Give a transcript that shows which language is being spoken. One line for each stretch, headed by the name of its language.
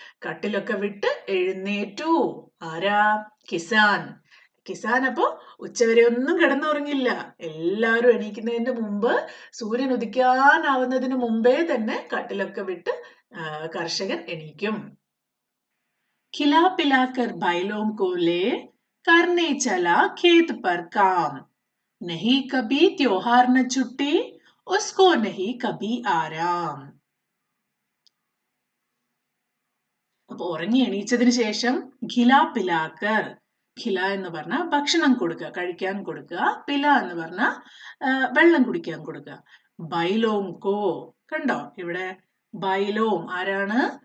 Malayalam: കട്ടിലൊക്കെ വിട്ട് എഴുന്നേറ്റു. ആരാ? കിസാൻ. കിസാൻ അപ്പോ ഉച്ചവരെ ഒന്നും കിടന്നുറങ്ങില്ല. എല്ലാവരും എണീക്കുന്നതിന് മുമ്പ്, സൂര്യൻ ഉദിക്കാനാവുന്നതിന് മുമ്പേ തന്നെ കട്ടിലൊക്കെ വിട്ട് കർഷകൻ എണീക്കും.
Hindi: खिला पिलाकर बैलों को ले करने चला खेत पर काम, नहीं कभी त्योहार न छुट्टी, उसको नहीं कभी आराम.
Malayalam: അപ്പൊ ഉറങ്ങി എണീച്ചതിന് ശേഷം ഖില പിലാക്കർ, ഖില എന്ന് പറഞ്ഞാൽ ഭക്ഷണം കൊടുക്കുക, കഴിക്കാൻ കൊടുക്കുക. പില എന്ന് പറഞ്ഞാൽ വെള്ളം കുടിക്കാൻ കൊടുക്കുക. ബൈലോം കോ, കണ്ടോ ഇവിടെ ബൈലോം ആരാണ്?